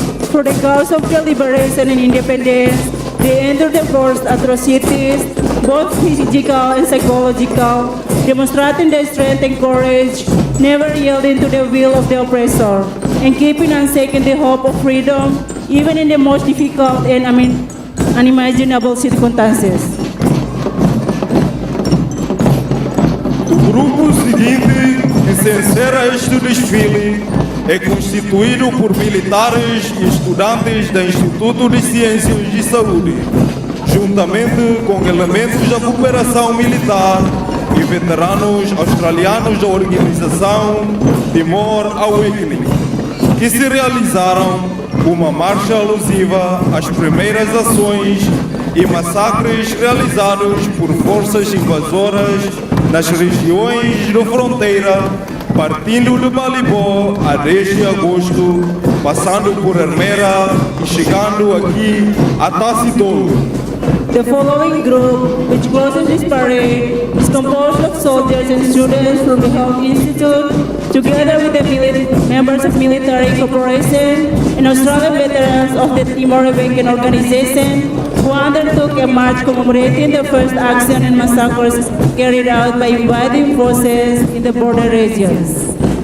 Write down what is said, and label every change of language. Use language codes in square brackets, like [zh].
[en] For the cause of the liberation and independence, they endured the worst atrocities, both physical and psychological, demonstrating their strength and courage, never yielding to the will of the oppressor, and keeping unshaken the hope of freedom, even in the most difficult and unimaginable circumstances. [pt] O grupo seguinte que se encerra este desfile é constituído por militares e estudantes do Instituto de Ciências de Saúde, juntamente com elementos da cooperação militar e veteranos australianos da organização Timor Awakening, que se realizaram uma marcha alusiva às primeiras ações e massacres realizados por forças invasoras nas regiões da fronteira, partindo de Balibó a 10 de agosto, passando por Armera e chegando aqui a Tacitolo. [en] The following group, which closes this parade, is composed of soldiers and students from the Health Institute, together with the members of military corporation and Australian veterans of the Timor Awakening Organization, who undertook a march commemorating the first action and massacres carried out by invading forces in the border regions.